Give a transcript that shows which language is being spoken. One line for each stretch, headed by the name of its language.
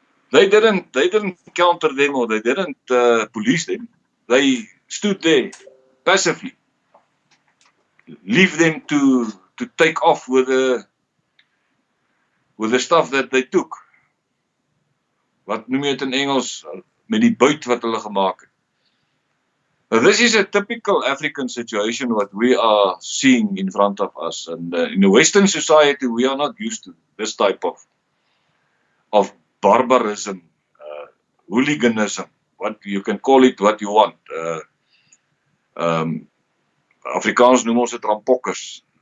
English: They didn't counter them or they didn't police them. They stood there passively, leave them to take off with the stuff that they took.
Afrikaans: Wat noem jy dit in Engels, met die buit wat hulle gemaak het.
English: Now, this is a typical African situation what we are seeing in front of us, and in a Western society we are not used to this type of barbarism, hooliganism, what you can call it what you want.
Afrikaans: Afrikaans noem ons dit rampokkers.